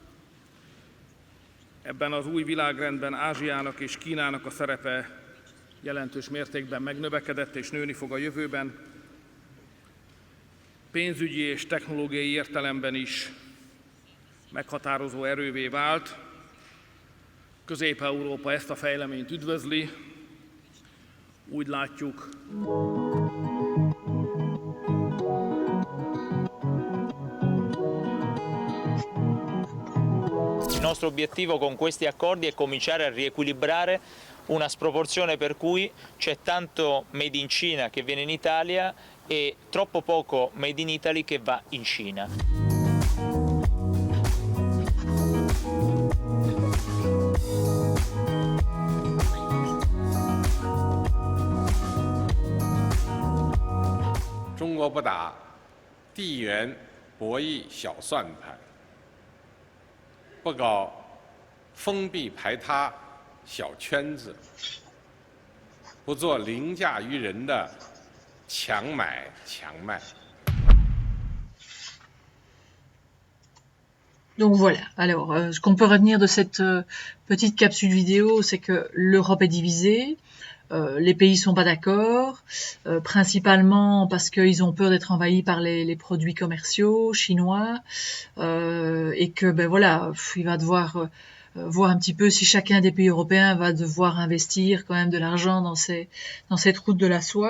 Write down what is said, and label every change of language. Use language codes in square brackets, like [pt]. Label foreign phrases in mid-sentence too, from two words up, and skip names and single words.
[hu] Ebben az új világrendben Ázsiának és Kínának a szerepe jelentős mértékben megnövekedett és nőni fog a jövőben. Pénzügyi és technológiai értelemben is meghatározó erővé vált. Közép-Európa ezt a fejleményt üdvözli. Úgy látjuk. [it] Il nostro obiettivo con questi accordi è cominciare a riequilibrare una sproporzione per cui c'è tanto [en] made in Cina [it] che viene in Italia e troppo poco [en] made in Italy [it] che va in Cina. [zh] 中国不打地缘博弈小算盘，不搞封闭排他小圈子，不做凌驾于人的强买强卖。 [fr] Donc voilà, alors ce qu'on peut retenir de cette petite capsule vidéo, c'est que l'Europe est divisée, les pays sont pas d'accord, principalement parce qu'ils ont peur d'être envahis par les produits commerciaux chinois, et que ben voilà, il va devoir voir un petit peu si chacun des pays européens va devoir investir quand même de l'argent dans cette route de la soie.